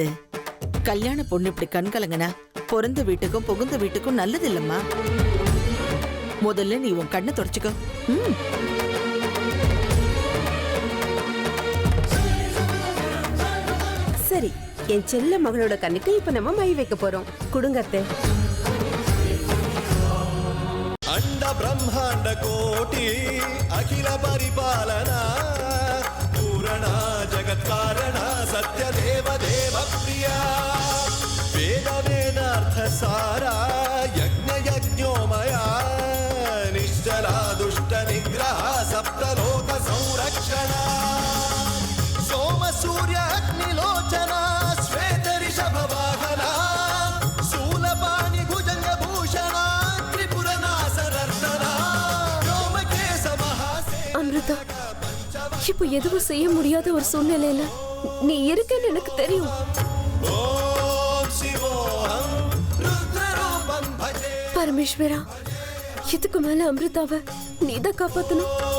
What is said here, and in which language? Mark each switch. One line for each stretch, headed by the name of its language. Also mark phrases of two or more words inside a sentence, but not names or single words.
Tamil: கல்யாண பொண்ணு இப்படி கண் கலங்கனா பிறந்த வீட்டுக்கும் புகுந்த வீட்டுக்கும் நல்லது இல்லம்மா. முதல்ல நீ உன் கண்ணை தொடச்சுக்கோ. சரி, என் செல்ல மகளோட கண்ணுக்கு இப்ப நம்ம மை வைக்க போறோம். குடுங்கத்தை.
Sanskrit: अंड ब्रह्मांड कोटि अखिल परिपालना पूरणा जगत्कारणा सत्य देव देव प्रिया वेद वेदार्थ सारा यज्ञ यज्ञोमया निश्चला दुष्ट निग्रह सप्तलोक संरक्षणा सोम सूर्य अग्निलोचना श्वेत ऋषभ वाहना शूलपाणि भुजंग भूषणा
Tamil: அமிர்தா, இப்போ எதுவும் செய்ய முடியாத ஒரு சூழ்நிலையில நீ இருக்கன்னு எனக்கு தெரியும். பரமேஸ்வரா, இதுக்கு மேல அமிர்தாவை நீதான் காப்பாத்தணும்.